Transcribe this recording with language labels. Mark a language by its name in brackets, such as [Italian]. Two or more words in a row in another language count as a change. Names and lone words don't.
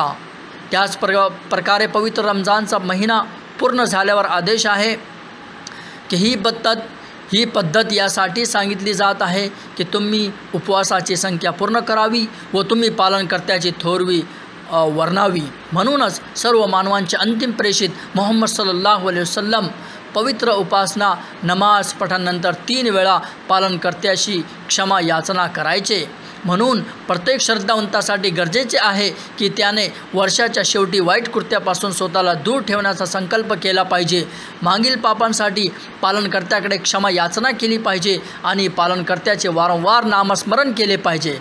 [Marathi] त्याच प्रकारे पवित्र रमजानचा महिना पूर्ण झाल्यावर आदेश आहे की ही पद्धत यासाठी सांगितली जात आहे की तुम्ही उपवासाची संख्या पूर्ण करावी व तुम्ही पालनकर्त्याची थोरवी वर्णावी। म्हणूनच सर्व मानवांचे अंतिम प्रेषित मोहम्मद [Arabic] صلى الله عليه وسلم [Marathi] पवित्र उपासना नमाज पठणानंतर 3 वेळा पालनकर्त्याशी क्षमा याचना करायचे। म्हणून प्रत्येक श्रद्धावंतासाठी गरजेचे आहे की त्याने वर्षाच्या शेवटी वाईट कृत्यापासून स्वतःला दूर ठेवण्याचा संकल्प केला पाहिजे, मागील पापांसाठी पालनकर्त्याकडे क्षमा याचना केली पाहिजे आणि पालनकर्त्याचे वारंवार नामस्मरण केले पाहिजे।